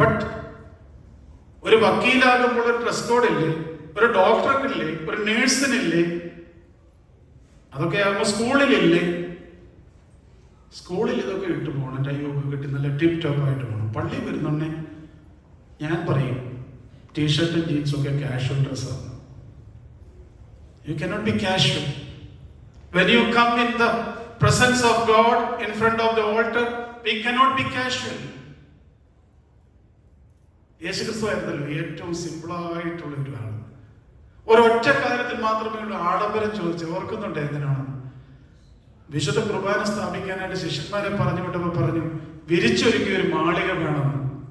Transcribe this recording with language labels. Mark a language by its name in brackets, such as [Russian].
[Malayalam] But ഒരു വക്കീലാകുമ്പോൾ ഒരു dress കോഡില്ലേ, ഒരു ഡോക്ടർക്കില്ലേ, ഒരു നേഴ്സിനില്ലേ? അതൊക്കെ ആകുമ്പോൾ സ്കൂളിലില്ലേ? സ്കൂളിൽ ഇതൊക്കെ ഇട്ട് പോകണം, ടൈമൊക്കെ കിട്ടി നല്ല ടിപ്പ് ടോപ്പ് ആയിട്ട് പോകണം. പള്ളി വരുന്നുണ്ടേ ഞാൻ പറയും ടീഷർട്ടും ജീൻസും ഒക്കെ കാഷ്വൽ ഡ്രസ്സാണ്. [English] You cannot be casual. When you come in the presence of God, in front of the altar, we cannot be casual. [Malayalam] യേശുക്രിസ്തു ആയിരുന്നല്ലോ ഏറ്റവും സിമ്പിളായിട്ടുള്ള ഒരാൾ. ഒരൊറ്റ കാര്യത്തിൽ മാത്രമേ ഉള്ളൂ ആഡംബരം ചോദിച്ചു. ഓർക്കുന്നുണ്ട് എന്തിനാണെന്ന്? വിശുദ്ധ കുർബാന സ്ഥാപിക്കാനായിട്ട് ശിഷ്യന്മാരെ പറഞ്ഞു വിട്ടപ്പോൾ പറഞ്ഞു, വിരിച്ചൊരുക്കിയ ഒരു മാളിക വേണമെന്ന്.